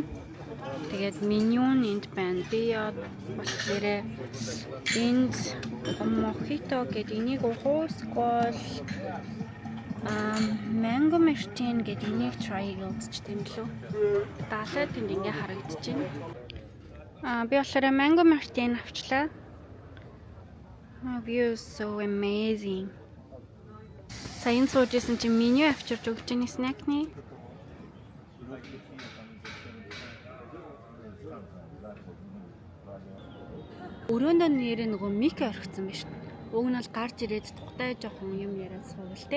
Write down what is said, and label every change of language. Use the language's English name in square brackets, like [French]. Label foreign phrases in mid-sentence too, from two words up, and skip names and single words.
[Mongolian] Тэгээд меню энд байна. Би болохоор энд мохито гэдэг энийг уусгал mango machine гэдэг энийг try хийчихсэн юм лөө. Далайд энд ингээ харагдаж байна. Би болохоор mango machine авчлаа. [English] View is so amazing. [Mongolian] Сайн суужсэн чинь меню авчирч өгч байгаа снэкний. Өрөөндөө нэрээ нөгөө мик орхисон байна шүү дээ. Уг нь бол гарч ирээд тухтай жоохон юм яриад суувал те.